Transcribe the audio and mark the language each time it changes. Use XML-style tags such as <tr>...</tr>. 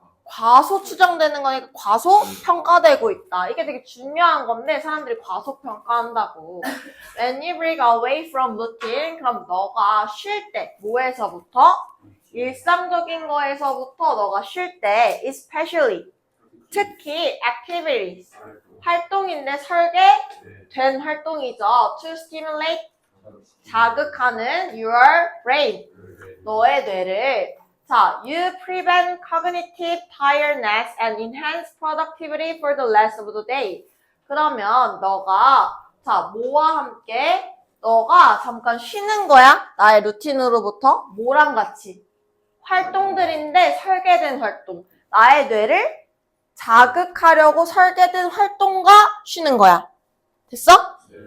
<ko>과소 추정되는 거니까 과소 평가되고 있다. 이게 되게 중요한 건데 사람들이 과소 평가한다고.</ko> <en>When you break away from routine,</en> <ko>그럼 너가 쉴 때 뭐에서부터? 일상적인 거에서부터 너가 쉴 때 especially 특히 activities 활동인데 설계된 활동이죠.</ko> <en>To stimulate</en> <ko>자극하는</ko> <en>your brain</en> <ko>너의 뇌를.</ko> <en>자, you prevent cognitive tiredness and enhance productivity for the rest of the day.</en> <ko>그러면 너가 자 뭐와 함께 너가 잠깐 쉬는 거야. 나의 루틴으로부터 뭐랑 같이 활동들인데 설계된 활동. 나의 뇌를 자극하려고 설계된 활동과 쉬는 거야. 됐어?</ko>